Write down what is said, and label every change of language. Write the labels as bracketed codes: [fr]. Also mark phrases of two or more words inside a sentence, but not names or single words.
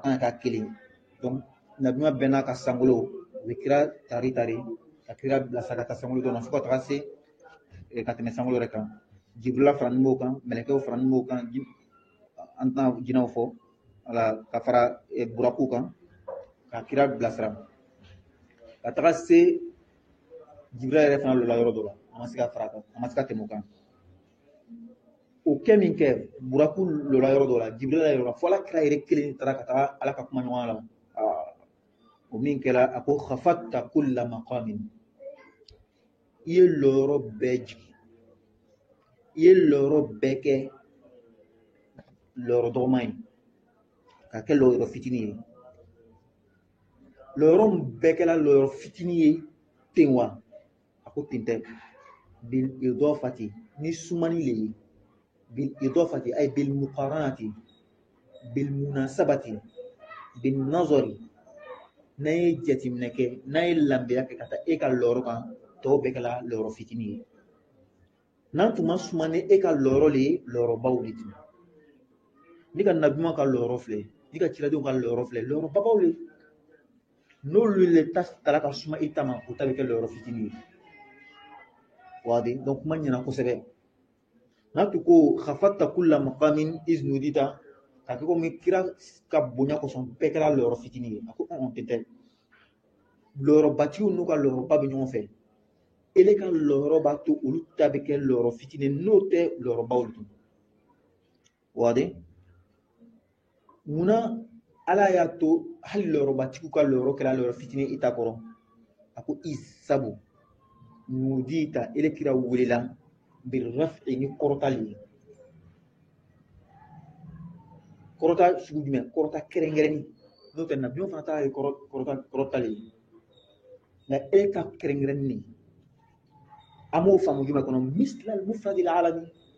[bm] kana k'a kelen donc nabiɲuman bɛɛ n'a ka sankolo u bɛ kira tari ka kira bilasira ka taa sankolo dɔ la fo ka taga se ka tɛmɛ sankolo yɛrɛ kan jibrila farani b'o kan mɛlɛkɛw farani b'o kan an tɛna jinɛw fɔ wala ka fara buraku kan ka kira bilasira ka taga se jibrila yɛrɛ fana lɔla yɔrɔ dɔ la a ma se ka fara kan a ma se ka tɛmɛ o kan o kɛ min kɛ buraku lɔla yɔrɔ dɔ la jibrila yɔrɔ la fo ala kira yɛrɛ kelen taara ka taga ala ka kuma ɲɔgɔn la o min kɛra a ko [ar] خفتت كل مقام [bm] i ye lɔyɔrɔ bɛɛ jigin i ye lɔyɔrɔ bɛɛ kɛ lɔyɔrɔ dɔgɔman ye ka kɛ lɔyɔrɔ fitinin ye lɔyɔrɔ min bɛɛ kɛra lɔyɔrɔ fitinin ye ten wa a ko ten tɛ [ar] بالإضافة [bm] ni sumani le ye [ar] بالإضافة أي بالمقارنة بالمناسبة بالنظر [bm] n'a ye jateminɛ kɛ n'a ye lanbeya kɛ ka taa e ka lɔyɔrɔ kan tɔw bɛɛ kɛra lɔyɔrɔ fitinin ye n'an tun ma suma ni e ka lɔyɔrɔ le ye lɔyɔrɔbaw de tun ni ka nabiɲuman ka lɔyɔrɔ filɛ ni ka kiradenw ka lɔyɔrɔ filɛ lɔyɔrɔbabaw le n'olu le tala ka suma i ta ma o ta bɛ kɛ lɔyɔrɔ fitinin ye wadi donc kuma ɲɛna kosɛbɛ n'a tun ko [ar] خفتت كل مقام إذ نوديت [bm] ka kɛ komi kira ka bonya kosɔn bɛɛ kɛra lɔyɔrɔ fitinin ye a ko tɛ tɛ lɔyɔrɔbatigiw n'u ka lɔyɔrɔba bɛ ɲɔgɔn fɛ ele ka lɔyɔrɔ b'a to olu ta bɛ kɛ lɔyɔrɔ fitinin n'o tɛ lɔyɔrɔbaw le tun wadi munna ala y'a to hali lɔyɔrɔbatigiw ka lɔyɔrɔ kɛra lɔyɔrɔ fitinin i ta kɔrɔ a ko i sabu nudita ele kira welela birraf'i ni kɔrɔtali ye kɔrɔta sugu jumɛn kɔrɔta kɛrɛnkɛrɛnni n'o tɛ nabiɲuman fana ta ye kɔrɔtali ye nka e ka kɛrɛnkɛrɛnni an b'o faamu jumɛn kɔnɔ [ar] مثل المفرد العلم